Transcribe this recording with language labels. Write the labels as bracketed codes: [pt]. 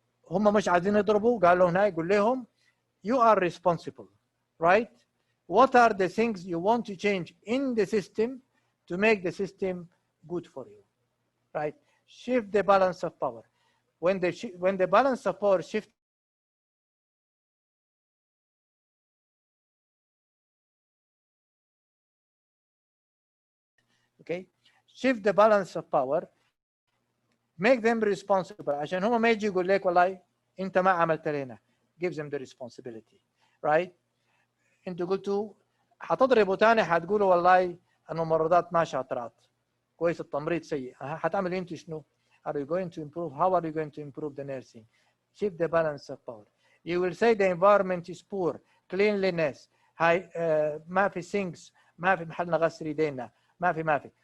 [ar] هم مش عايزين يضربوا قالوا هنا يقول لهم [en] you are responsible, right? What are the things you want to change in the system to make the system good for you, right? Shift the balance of power. When the balance of power shifts, okay, shift the balance of power, make them responsible. [ar] عشان هم ما يجي يقول لك والله انت ما عملت لنا. [en] Gives them the responsibility, right? [ar] انتوا قلتوا حتضربوا تاني حتقولوا والله الممرضات ما شاطرات. كويس التمريض سيء. حتعملوا انتوا شنو؟ [en] Are you going to improve? How are you going to improve the nursing? Shift the balance of power. You will say the environment is poor, cleanliness, [ar] ما في [en] sinks, [ar] ما في محل نغسل يدينا, ما في.